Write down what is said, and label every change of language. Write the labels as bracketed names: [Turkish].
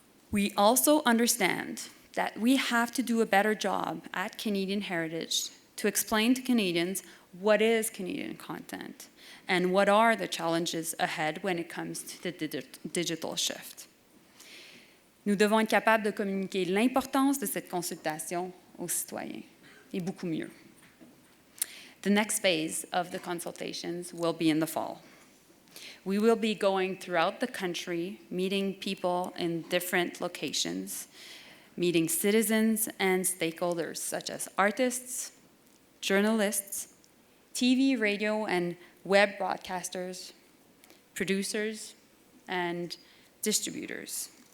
[English] We also understand that we have to do a better job at Canadian Heritage to explain to Canadians what is Canadian content and what are the challenges ahead when it comes to the digital shift. [French] Nous devons être capables de communiquer l'importance de cette consultation aux citoyens, et beaucoup mieux. [English] The next phase of the consultations will be in the fall. We will be going throughout the country, meeting people in different locations, meeting citizens and stakeholders such as artists, journalists, TV, radio, and web broadcasters, producers, and distributors.